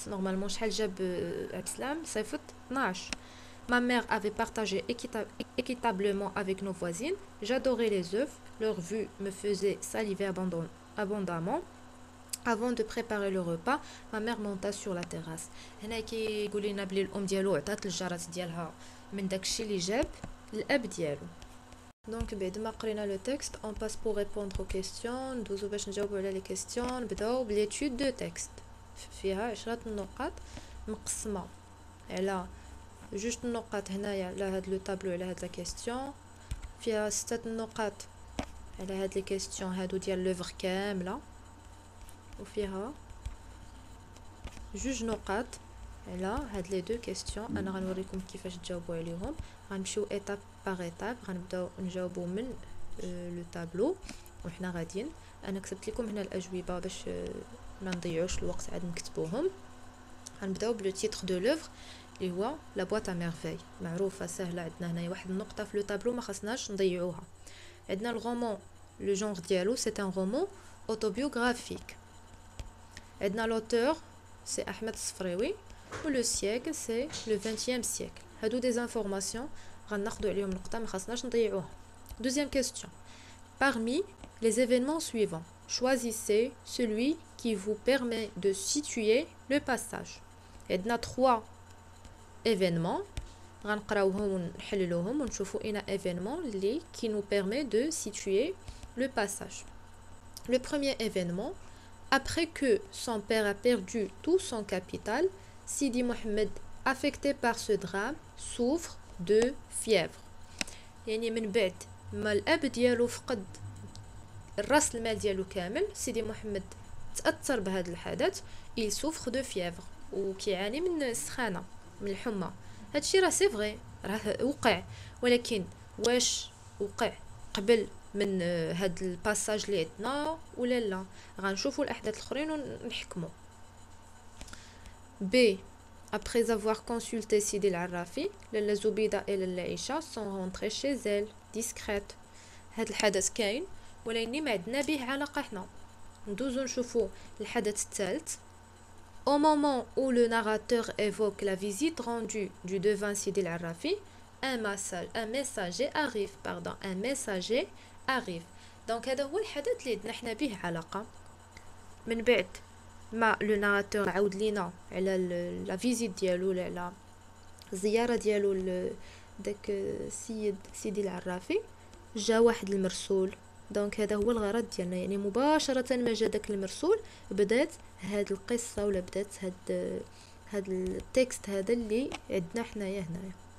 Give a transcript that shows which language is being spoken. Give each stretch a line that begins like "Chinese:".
Arabic: نورمالمون شحال جاب عبد السلام صيفط 12.
French: Ma mère avait partagé équitablement avec nos voisines. J'adorais les œufs. Leur vue me faisait saliver abondamment. Avant de préparer le repas, ma mère monta sur la terrasse.
Arabic: هنا كيقول لنا بلي الام ديالو عطات الجارات ديالها من داكشي اللي جاب الاب ديالو. دونك بعد ما قرينا لو تكست اون باس بور ريبوندر او كيسيون. ندوزو باش نجاوبو على لي كيسيون. نبداو بليتود دو تكست فيها 10 نقاط مقسمه على جوج النقاط هنايا على هاد لو طابلو على هاد لا كيسيون. فيها 6 نقاط على هاد لي كيسيون هادو ديال لوفر كامله وفيها جوج نقاط على هاد لي دو كيسيون. انا غنوريكم كيفاش تجاوبوا عليهم. غنمشيو ايتاب باغ ايتاب غنبداو نجاوبوا من لو طابلو وحنا غاديين. انا كتبت لكم هنا الاجوبه باش ما نضيعوش الوقت عاد نكتبوهم. غنبداو بلو تيتر دو لوفر اللي هو لا بواط ا ميرفي. معروفه سهله. عندنا هنايا واحد النقطه في لو طابلو ما خصناش نضيعوها. عندنا الرومان لو جونغ ديالو سي ان رومان autobiographique.
French: عندنا l'auteur c'est Ahmed Sfraoui و le siècle c'est le 20e siècle.
Arabic: هادو
French: des informations
Arabic: غناخدو عليهم نقطة ما خاصناش نضيعوها.
French: Deuxième question. Parmi les événements suivants, choisissez celui qui vous permet de situer le passage.
Arabic: عندنا 3 événements غنقراوهم ونحللوهم ونشوفوا اين événement اللي
French: qui nous permet de situer le passage. Le premier événement, après que son père a perdu tout son capital, Sidi Mohamed, affecté par ce drame, souffre de fièvre.
Arabic: يعني من بعد ما الاب ديالو فقد الراس المال ديالو كامل سيدي محمد تاثر بهذا الحدث
French: il souffre de fièvre
Arabic: وكيعاني من السخانه من الحمى. هادشي راه سي فري راه وقع، ولكن واش وقع قبل من هاد الباساج اللي عندنا ولا لا؟ غنشوفوا الاحداث الاخرين ونحكموا. B.
French: Après avoir consulté Sidi العرافي لالا زبيدة et لالا عيشة sont rentrées chez elles discrètes.
Arabic: هاد الحدث كاين ولكن ما عندنا به علاقة حنا. ندوزو نشوفوا الحدث الثالث.
French: Au moment où le narrateur évoque la visite rendue du devin Sidi العرافي un messager arrive.
Arabic: Donc هذا هو الحدث اللي عندنا حنا به علاقة. من بعد ما لو ناراتور عاود لينا على لا فيزيت ديالو ولا على الزياره ديالو داك السيد سيدي العرافي، جا واحد المرسول. دونك هذا هو الغرض ديالنا، يعني مباشره ما جا داك المرسول بدات هاد القصه ولا بدات هاد التكست هذا اللي عندنا حنايا هنايا.